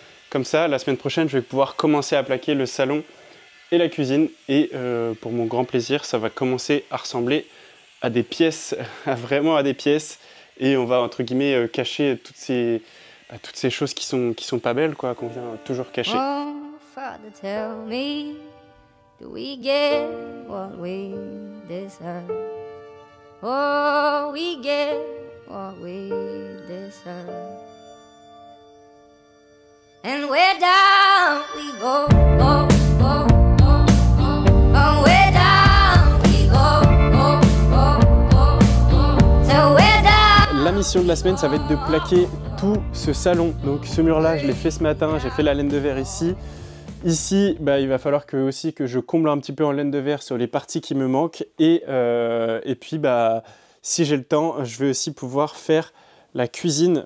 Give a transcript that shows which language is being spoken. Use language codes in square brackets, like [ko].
[fr] Comme ça, la semaine prochaine, je vais pouvoir commencer à plaquer le salon et la cuisine. Et pour mon grand plaisir, ça va commencer à ressembler à des pièces, vraiment à des pièces. Et on va, entre guillemets, cacher toutes ces choses qui sont pas belles, quoi, qu'on vient toujours cacher. [en] Oh, Father, tell me, do we get what we deserve? Oh, we get what we deserve. And we're down we go, go, go, go, go. Oh, we're down we go, go, go, go, go. So we're down. [fr] La mission de la semaine, ça va être de plaquer tout ce salon. Donc ce mur-là, je l'ai fait ce matin, j'ai fait la laine de verre ici. Ici, il va falloir que je comble un petit peu en laine de verre sur les parties qui me manquent. Et puis, si j'ai le temps, je vais aussi pouvoir faire la cuisine.